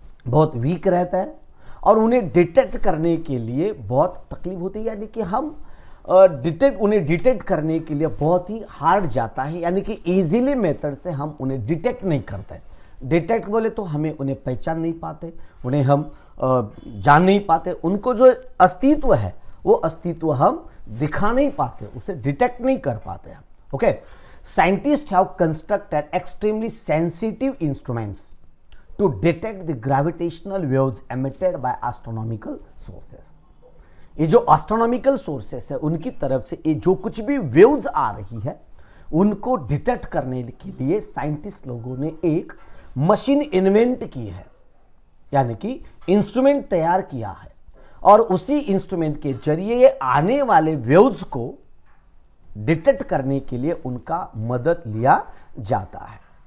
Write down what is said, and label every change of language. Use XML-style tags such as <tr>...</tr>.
<hi>बहुत वीक रहता है और उन्हें डिटेक्ट करने के लिए बहुत तकलीफ होती है, यानी कि हम उन्हें डिटेक्ट करने के लिए बहुत ही हार्ड जाता है, यानी कि इजीली मेथड से हम उन्हें डिटेक्ट नहीं करते। डिटेक्ट बोले तो हमें उन्हें पहचान नहीं पाते, उन्हें हम जान नहीं पाते, उनको जो अस्तित्व है वो अस्तित्व हम दिखा नहीं पाते, उसे डिटेक्ट नहीं कर पाते हम, okay.</hi> <en>Scientist have constructed extremely sensitive instruments to detect the gravitational waves emitted by astronomical sources।</en> <hi>ये जो एस्ट्रोनॉमिकल सोर्सेस है उनकी तरफ से ये जो कुछ भी वेव्स आ रही है उनको डिटेक्ट करने के लिए साइंटिस्ट लोगों ने एक मशीन इन्वेंट की है, यानी कि इंस्ट्रूमेंट तैयार किया है, और उसी इंस्ट्रूमेंट के जरिए ये आने वाले वेव्स को डिटेक्ट करने के लिए उनका मदद लिया जाता है।</hi>